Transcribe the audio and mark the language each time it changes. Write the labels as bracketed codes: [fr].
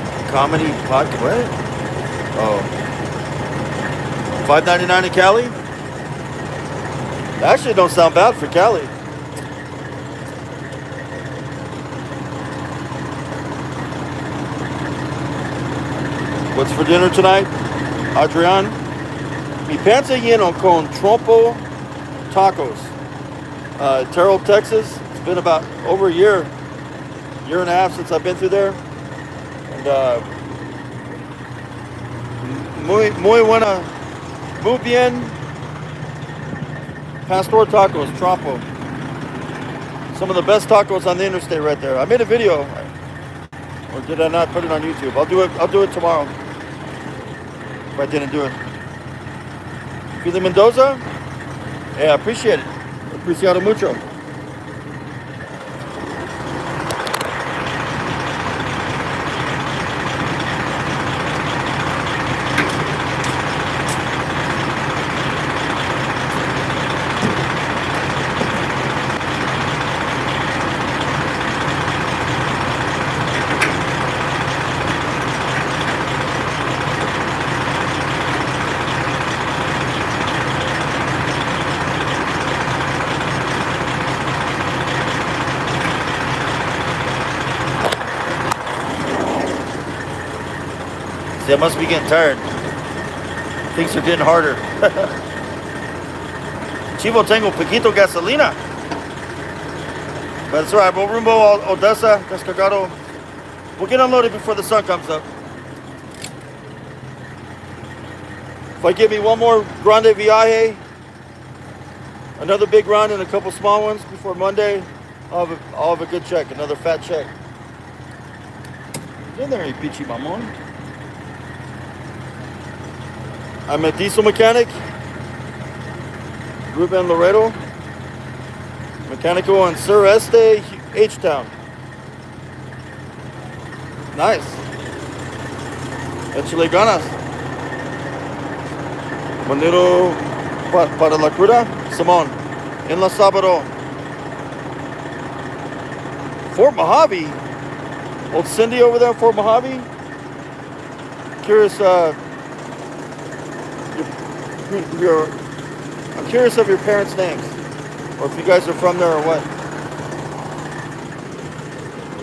[en] Comedy podcast. What? Oh. $5.99 in Cali? That actually don't sound bad for Cali. What's for dinner tonight? Adrian? [es] Mi panza lleno con trompo tacos. [en] Terrell, Texas. It's been about over a year and a half since I've been through there. [es] And muy buena, muy bien. Pastor tacos, trompo. [en] Some of the best tacos on the interstate right there. I made a video, or did I not put it on YouTube? I'll do it. I'll do it tomorrow. If I didn't do it. Fili Mendoza? Yeah, I appreciate it. [es] Apreciado mucho. [en] See, I must be getting tired. Things are getting harder. [es] Chivo tengo poquito gasolina. [en] But it's alright. We'll rumbo Odessa, Descargado. We'll get unloaded before the sun comes up. If I give me one more [es] grande viaje, [en] another big run and a couple small ones before Monday, I'll have a good check, another fat check. Get in there, you peachy mamon. I'm a diesel mechanic, Ruben Laredo, mechanical in Sureste, H-Town. [es] Nice. Échale ganas. Bonito para la cruda, Simón, en La Sabado. [en] Fort Mojave, old Cindy over there in Fort Mojave. Curious, I'm curious of your parents' names, or if you guys are from there or what.